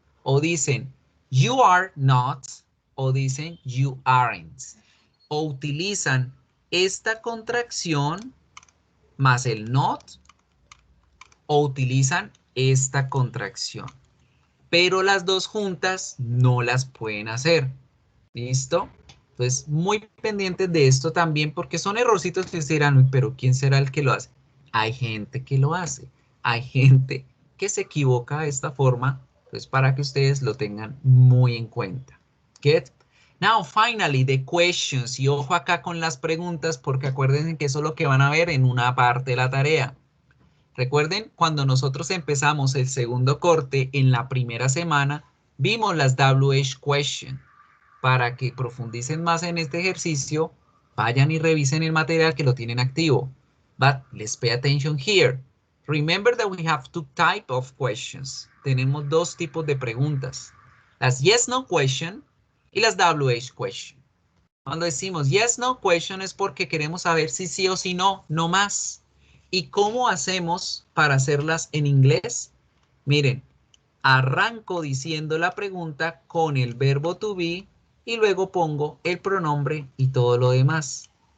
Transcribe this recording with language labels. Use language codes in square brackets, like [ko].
[es] O dicen [en] you are not, [es] o dicen [en] you aren't. [es] O utilizan esta contracción más el not, o utilizan esta contracción. Pero las dos juntas no las pueden hacer. ¿Listo? Entonces, muy pendientes de esto también, porque son errorcitos que se dirán, pero ¿quién será el que lo hace? Hay gente que lo hace. Hay gente que se equivoca de esta forma, pues para que ustedes lo tengan muy en cuenta. [en] Get? Now, finally, the questions. [es] Y ojo acá con las preguntas, porque acuérdense que eso es lo que van a ver en una parte de la tarea. Recuerden, cuando nosotros empezamos el segundo corte en la primera semana, vimos las WH question. Para que profundicen más en este ejercicio, vayan y revisen el material que lo tienen activo. [en] But let's pay attention here. Remember that we have two types of questions. [es] Tenemos dos tipos de preguntas. Las yes-no question y las WH question. Cuando decimos yes-no question es porque queremos saber si sí o si no, no más. ¿Y cómo hacemos para hacerlas en inglés? Miren, arranco diciendo la pregunta con el verbo to be y luego pongo el pronombre y todo lo demás.